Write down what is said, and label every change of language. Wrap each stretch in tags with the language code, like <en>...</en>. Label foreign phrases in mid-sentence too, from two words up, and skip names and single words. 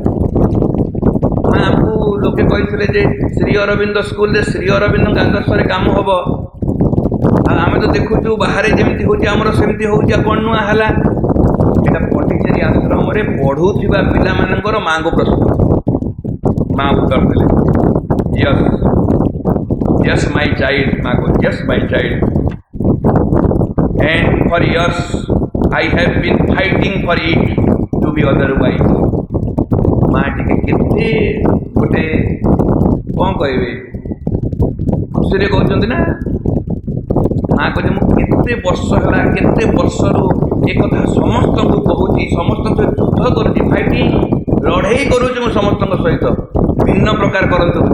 <or>ମାଆଙ୍କୁ ଲୋକେ କହିଥିଲେ ଯେ ଶ୍ରୀ ଅରବିନ୍ଦ ସ୍କୁଲରେ ଶ୍ରୀ ଅରବିନ୍ଦଙ୍କ ଆଦର୍ଶରେ କାମ ହେବ, ଆଉ ଆମେ ତ ଦେଖୁଛୁ ବାହାରେ ଯେମିତି ହେଉଛି ଆମର ସେମିତି ହେଉଛି, ଆଉ କ'ଣ ନୂଆ ହେଲା? ଏଇଟା ପଣ୍ଡିଚେରୀ ଆଶ୍ରମରେ ପଢ଼ୁଥିବା ପିଲାମାନଙ୍କର ମାଆଙ୍କୁ ପ୍ରଶ୍ନ। ମା ଉତ୍ତର ଦେଲେ,</or> <en>yes yes my child.</en> <or>ମା କହୁଛି,</or> <en>yes my child, and for years I have been fighting for it to be otherwise.</en> <or>ମା ଟିକେ କେତେ ଗୋଟେ କ'ଣ କହିବେ, ଖୁସିରେ କହୁଛନ୍ତି ନା। ମା କହୁଛି, ମୁଁ କେତେ ବର୍ଷ ହେଲା, କେତେ ବର୍ଷରୁ ଏ କଥା ସମସ୍ତଙ୍କୁ କହୁଛି, ସମସ୍ତଙ୍କ ଯୁଦ୍ଧ କରୁଛି, ଫାଇଟିଂ, ଲଢ଼େଇ କରୁଛି ମୁଁ ସମସ୍ତଙ୍କ ସହିତ, ଭିନ୍ନ ପ୍ରକାର କରନ୍ତୁ ବୋଲି।</or>